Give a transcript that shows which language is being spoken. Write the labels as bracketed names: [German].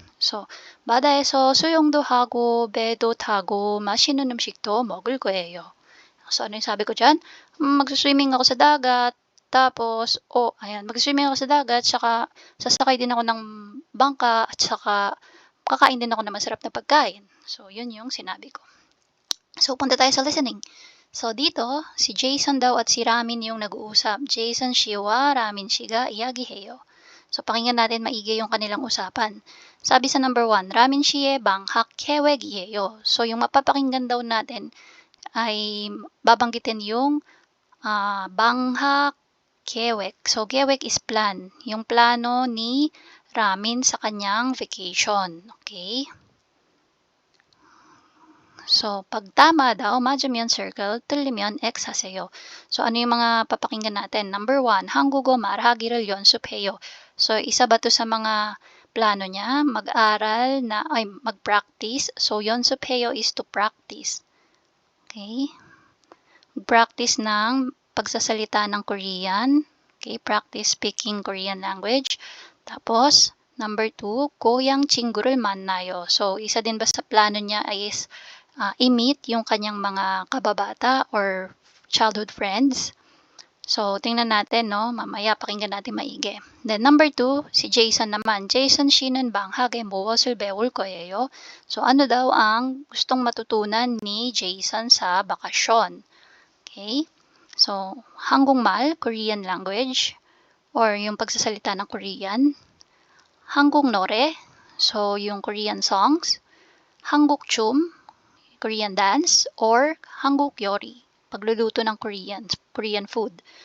[Korean] So, 바다에서 수영도 하고, 배도 타고, 맛있는 음식도 먹을 거예요. [Filipino] So, ano yung sabi ko dyan? Mag-swimming ako sa dagat, tapos, ayan, mag-swimming ako sa dagat, saka sasakay din ako ng bangka, at saka kakain din ako ng masarap na pagkain. So, yun yung sinabi ko. So, punta tayo sa listening. So, dito, si Jason daw at si Ramin yung nag-uusap. [Korean] Jason 씨와 Ramin 씨가 이야기해요. [Filipino] So, pakinggan natin maigi yung kanilang usapan. Sabi sa number 1, [Korean] Ramin 씨의 방학 계획이에요. [Filipino] So, yung mapapakinggan daw natin ay babanggitin yung 방학 계획. So, 계획 is plan. Yung plano ni Ramin sa kanyang vacation. Okay? So, pag tama daw, [Korean] 맞으면 circle, 틀리면 X haseyo. [Filipino] So, ano yung mga papakinggan natin? [Korean] Number 1, 한국어 말하기를 연습해요. [Filipino] So, isa ba to sa mga plano niya? Mag-practice. So, 연습해요 is to practice. Okay? Practice ng pagsasalita ng Korean. Okay? [English] Practice speaking Korean language. [Filipino] Tapos, number 2, [Korean] 고향 친구를 만나요. [Filipino] So, isa din ba sa plano niya is i-meet yung kanyang mga kababata or childhood friends. So, tingnan natin, no? Mamaya, pakinggan natin maigi. Then, number 2, si Jason naman. [Korean] Jason 씨는 방학에 무엇을 배울 거예요? [Filipino] So, ano daw ang gustong matutunan ni Jason sa bakasyon? Okay? So, 한국말, Korean language, or yung pagsasalita ng Korean. [Korean] 한국 노래, so yung [English] Korean songs. [Korean] 한국 춤, Korean dance, or 한국 요리, [Filipino] pagluluto ng Korean food.